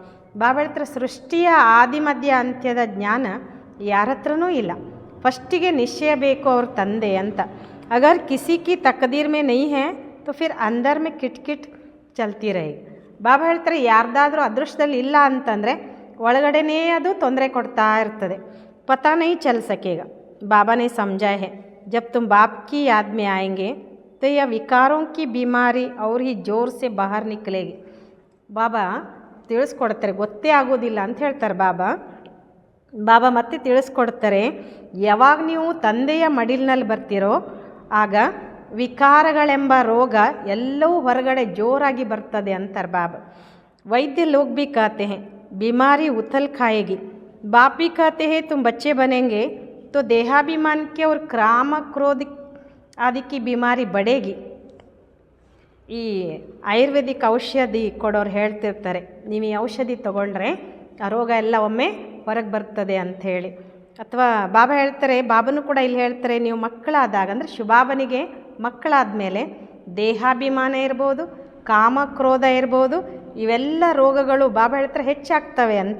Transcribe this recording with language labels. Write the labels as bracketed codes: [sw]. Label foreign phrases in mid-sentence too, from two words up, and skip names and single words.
[kn] ಬಾಬಾ ಹೇಳ್ತಾರೆ ಸೃಷ್ಟಿಯ ಆದಿ ಮಧ್ಯ ಅಂತ್ಯದ ಜ್ಞಾನ ಯಾರ ಹತ್ರನೂ ಇಲ್ಲ, ಫಸ್ಟಿಗೆ ನಿಶ್ಚಯ ಬೇಕು ಅವ್ರ ತಂದೆ ಅಂತ. [hi] अगर किसी की तक़दीर में नहीं है तो फिर अंदर में किट किट चलती रहे. [kn] ಬಾಬಾ ಹೇಳ್ತಾರೆ ಯಾರ್ದಾದ್ರೂ ಅದೃಷ್ಟದಲ್ಲಿ ಇಲ್ಲ ಅಂತಂದರೆ ಒಳಗಡೆನೇ ಅದು ತೊಂದರೆ ಕೊಡ್ತಾ ಇರ್ತದೆ, [hi] पता नहीं चल सकेगा. बाबा ने समझा है जब तुम बाप की याद में आएंगे तो यह विकारों की बीमारी और ही जोर से बाहर निकलेगी. [kn] ಬಾಬಾ ತಿಳಿಸ್ಕೊಡ್ತಾರೆ, ಗೊತ್ತೇ ಆಗೋದಿಲ್ಲ ಅಂತ ಹೇಳ್ತಾರೆ ಬಾಬಾ ಮತ್ತೆ ತಿಳಿಸ್ಕೊಡ್ತಾರೆ, ಯಾವಾಗ ನೀವು ತಂದೆಯ ಮಡಿಲಿನಲ್ಲಿ ಬರ್ತೀರೋ ಆಗ ವಿಕಾರಗಳೆಂಬ ರೋಗ ಎಲ್ಲವೂ ಹೊರಗಡೆ ಜೋರಾಗಿ ಬರ್ತದೆ ಅಂತಾರೆ ಬಾಬಾ. [hi] वैद्य लोग भी कहते हैं बीमारी उथल खाएगी, बाप भी कहते हैं तुम बच्चे बनेंगे तो देहाभिमान के और क्राम क्रोध आदि की बीमारी बढ़ेगी. [kn] ಈ ಆಯುರ್ವೇದಿಕ್ ಔಷಧಿ ಕೊಡೋರು ಹೇಳ್ತಿರ್ತಾರೆ, ನೀವು ಈ ಔಷಧಿ ತೊಗೊಂಡ್ರೆ ಆ ರೋಗ ಎಲ್ಲ ಒಮ್ಮೆ ಹೊರಗೆ ಬರ್ತದೆ ಅಂಥೇಳಿ. ಅಥವಾ ಬಾಬಾ ಹೇಳ್ತಾರೆ, ಬಾಬನು ಕೂಡ ಇಲ್ಲಿ ಹೇಳ್ತಾರೆ, ನೀವು ಮಕ್ಕಳಾದಾಗ ಅಂದರೆ ಶುಭಾಬನಿಗೆ ಮಕ್ಕಳಾದ ಮೇಲೆ ದೇಹಾಭಿಮಾನ ಇರ್ಬೋದು, ಕಾಮ ಕ್ರೋಧ ಇರ್ಬೋದು, ಇವೆಲ್ಲ ರೋಗಗಳು ಬಾಬಾ ಹೇಳ್ತಾರೆ ಹೆಚ್ಚಾಗ್ತವೆ ಅಂತ.